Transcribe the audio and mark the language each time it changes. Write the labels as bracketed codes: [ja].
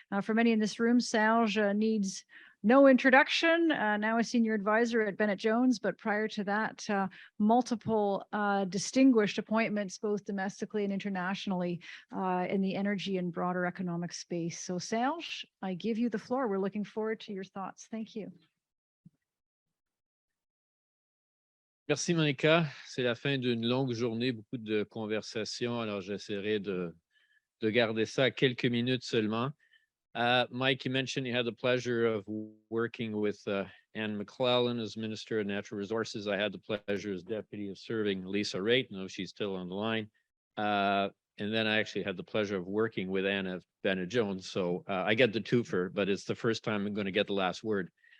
[en] For many in this room, Serge needs no introduction, now a senior advisor at Bennett Jones, but prior to that, multiple distinguished appointments, both domestically and internationally in the energy and broader economic space. So Serge, I give you the floor. We're looking forward to your thoughts. Thank you. [fr] Merci Monica, c'est la fin d'une longue journée, beaucoup de conversations, alors j'essaierai de garder ça à quelques minutes seulement. [en] Mike, you mentioned you had the pleasure of working with Anne McClellan as Minister of Natural Resources. I had the pleasure as Deputy of serving Lisa Raitt. No, she's still on the line. And then I actually had the pleasure of working with Anne at Bennett Jones. So I get the twofer, but it's the first time I'm going to get the last word.